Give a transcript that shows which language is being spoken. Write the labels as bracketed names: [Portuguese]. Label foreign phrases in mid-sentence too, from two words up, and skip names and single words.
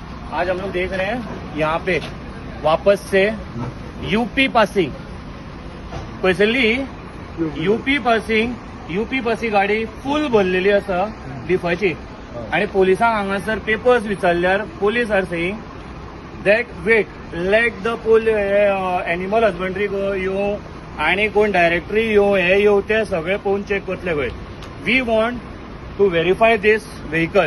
[Hindi] आज हम लोग देख रहे हैं यहाँ पे वापस से [English] UP passing, specially UP passing [Konkani] गाडी फुल भरलेली आसा डिफाची आणि पोलिसांक हांगासर पेपर्स विचारल्यार [English] police are saying that wait let the animal husbandry [Konkani] येवं आणि कोण डायरेक्टरी येवं हे येवं ते सगळे पळोवन चेक करतले खंय. [English] We want to verify this vehicle.